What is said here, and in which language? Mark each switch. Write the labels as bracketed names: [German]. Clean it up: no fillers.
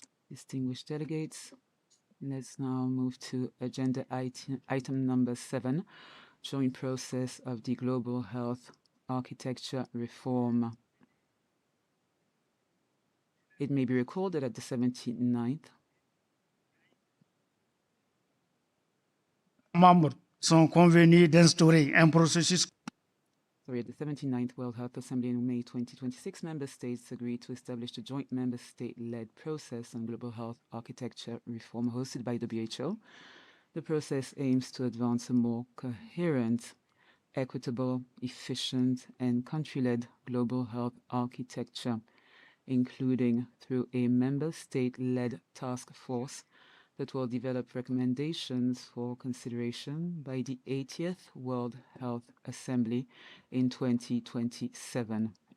[English] Distinguished delegates, let's now move to agenda item number 7, joint process of the Global Health Architecture Reform. It may be recalled that at the 79th [French] Membres sont convenus d'instaurer un processus. [English] At the 79th World Health Assembly in May 2026, member states agreed to establish a joint member state-led process on global health architecture reform hosted by WHO. The process aims to advance a more coherent, equitable, efficient, and country-led global health architecture, including through a member state-led task force that will develop recommendations for consideration by the 80th World Health Assembly in 2027.